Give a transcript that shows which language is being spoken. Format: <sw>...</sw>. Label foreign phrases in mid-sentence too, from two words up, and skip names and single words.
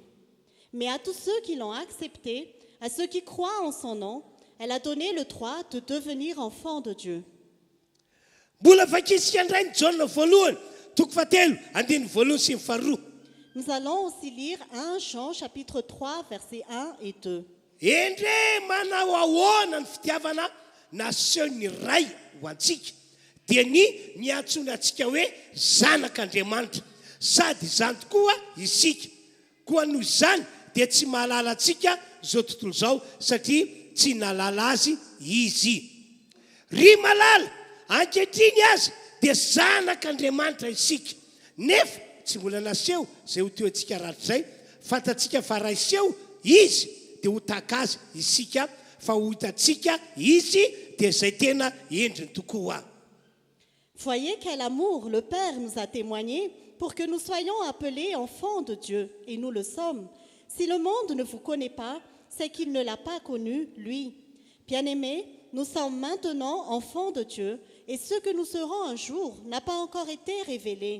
<fr>Mais à tous ceux qui l'ont acceptée, à ceux qui croient en son nom, elle a donné le droit de devenir enfants de Dieu.</fr> <mg>Mbola vakisika indray ny Jaona voalohany toko fahatelo andininy voalohany sy ny faharoa.</mg> <fr>Nous allons aussi lire 1 Jean chapitre 3 versets 1 et 2.</fr> <mg>Endre manao ahoana ny fitiavana naseho ny ray ho antsika dia ny antsoina antsika hoe zanak'Andriamanitra, sady izany tokoa isika. Koa noho izany dia tsy mahalala antsika izao tontolo izao satria tsy nalala azy izy. Ry malala ankehitriny azy dia zanak'Andriamanitra isika. Nefa tsy mbola naseho izay ho toentsika ratrizay, fantatsika fa raha iseho izy dia ho taka azy isika, fa ho hitantsika izy dia zay tena endriny tokoa.</mg> <fr>Voyez quel amour le Père nous a témoigné pour que nous soyons appelés enfants de Dieu, et nous le sommes. Si le monde ne vous connaît pas, c'est qu'il ne l'a pas connu, lui. Bien-aimés, nous sommes maintenant enfants de Dieu, et ce que nous serons un jour n'a pas encore été révélé.</fr>